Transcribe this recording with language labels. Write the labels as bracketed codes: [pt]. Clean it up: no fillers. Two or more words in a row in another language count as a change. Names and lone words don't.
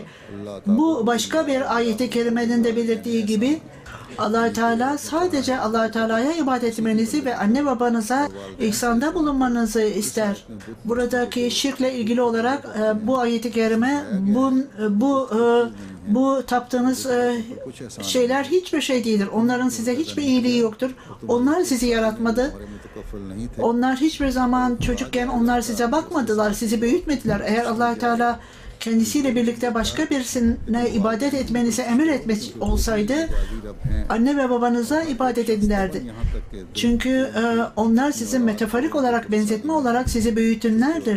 [tr] Bu başka bir ayet-i kerimenin de belirttiği gibi Allah Teala sadece Allah Teala'ya ibadet etmenizi ve anne babanıza ihsanda bulunmanızı ister. Buradaki şirkle ilgili olarak bu ayet-i kerime bu taptığınız şeyler hiçbir şey değildir. Onların size hiçbir iyiliği yoktur. Onlar sizi yaratmadı. [ur] متکفل نہیں تھے. [tr] Onlar hiçbir zaman çocukken onlar size bakmadılar, sizi büyütmediler. Eğer Allah Teala kendisiyle birlikte başka birisine ibadet etmenizi emir etmiş olsaydı anne ve babanıza ibadet edin derdi. Çünkü onlar sizin metaforik olarak, benzetme olarak sizi büyütünlerdir.